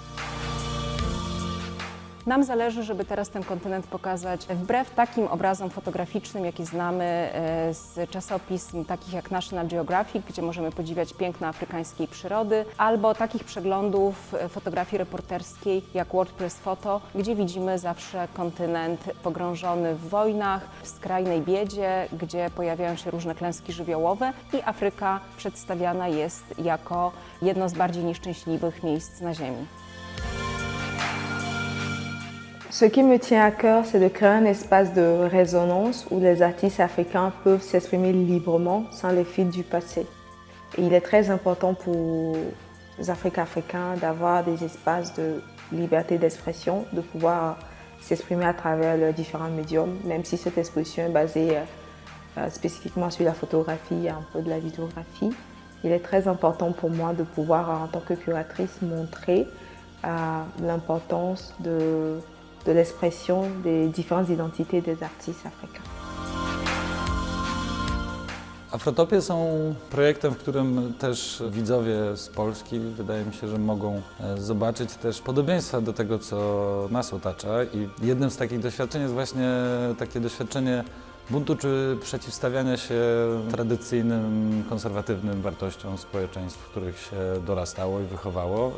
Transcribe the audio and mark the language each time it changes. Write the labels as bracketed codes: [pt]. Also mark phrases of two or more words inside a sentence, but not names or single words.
[pl] Nam zależy, żeby teraz ten kontynent pokazać wbrew takim obrazom fotograficznym, jakie znamy z czasopism takich jak National Geographic, gdzie możemy podziwiać piękno afrykańskiej przyrody, albo takich przeglądów fotografii reporterskiej jak WordPress Photo, gdzie widzimy zawsze kontynent pogrążony w wojnach, w skrajnej biedzie, gdzie pojawiają się różne klęski żywiołowe i Afryka przedstawiana jest jako jedno z bardziej nieszczęśliwych miejsc na Ziemi. [fr] Ce qui me tient à cœur, c'est de créer un espace de résonance où les artistes africains peuvent s'exprimer librement sans les fils du passé. Et il est très important pour les Africains d'avoir des espaces de liberté d'expression, de pouvoir s'exprimer à travers leurs différents médiums, même si cette exposition est basée spécifiquement sur la photographie et un peu de la vidéographie. Il est très important pour moi de pouvoir, en tant que curatrice, montrer l'importance de l'expression des différentes identités des artistes africains. [pl] Afrotopie są projektem, w którym też widzowie z Polski, wydaje mi się, że mogą zobaczyć też podobieństwa do tego, co nas otacza. I jednym z takich doświadczeń jest właśnie takie doświadczenie buntu czy przeciwstawiania się tradycyjnym, konserwatywnym wartościom społeczeństw, w których się dorastało i wychowało.